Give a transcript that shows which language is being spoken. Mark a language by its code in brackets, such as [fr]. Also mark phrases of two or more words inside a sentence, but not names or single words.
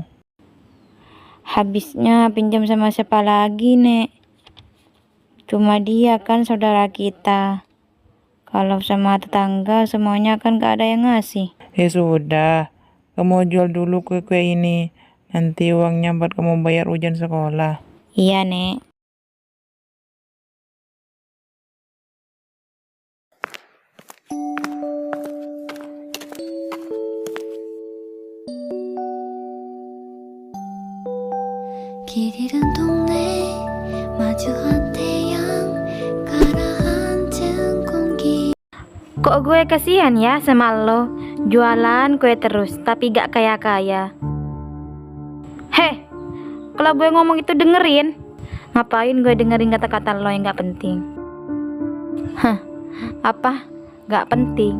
[id] Habisnya pinjam sama siapa lagi, Nek? Cuma dia kan saudara kita. Kalau sama tetangga semuanya kan gak ada yang ngasih. Ya sudah, kamu jual dulu kue-kue ini. Nanti uangnya buat kamu bayar ujian sekolah. Iya, Nek. [ko] 길잃은 동네 마주한 태양 가라앉은 공기. [id] Kok gue kasihan ya sama lo? Jualan kue terus tapi gak kaya-kaya. Heh, kalau gue ngomong itu dengerin. Ngapain gue dengerin kata-kata lo yang gak penting? Hah, apa? Gak penting?